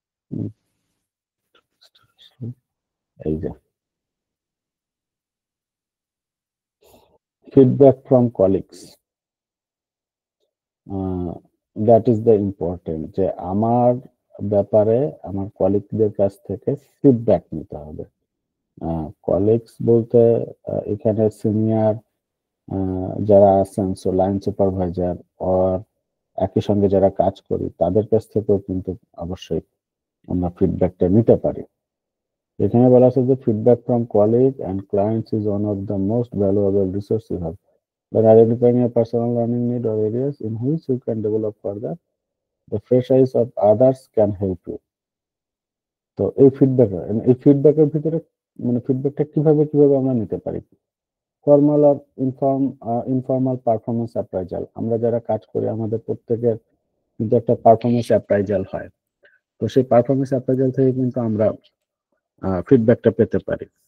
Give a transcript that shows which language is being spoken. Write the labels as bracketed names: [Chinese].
[Bangla] হুম, এই যে feedback from colleagues, [English] that is the important, [Bangla] যে আমার ব্যাপারে আমার কলিগদের কাছ থেকে ফিডব্যাক নিতে হবে। কলিগস বলতে এখানে সিনিয়র যারা আছেন, সো লাইন সুপারভাইজার অর একই সঙ্গে যারা কাজ করি তাদের কাছ থেকেও কিন্তু অবশ্যই আমরা ফিডব্যাকটা নিতে পারি। এখানে বলা আছে যে [English] Feedback from colleague and clients is one of the most valuable resource you have, when identifying a personal learning need or areas in which you can develop further, the fresh eyes of others can help you. [Bangla] তো এই ফিডব্যাকের ভিতরে মানে ফিডব্যাকটা কিভাবে কিভাবে আমরা নিতে পারি? ফর্মাল আর ইনফর্মাল পারফরমেন্স অ্যাপ্রাইজাল, আমরা যারা কাজ করি আমাদের প্রত্যেকের কিন্তু একটা পারফরমেন্স অ্যাপ্রাইজাল হয়। তো সেই পারফরমেন্স অ্যাপ্রাইজাল থেকে কিন্তু আমরা ফিডব্যাকটা পেতে পারি।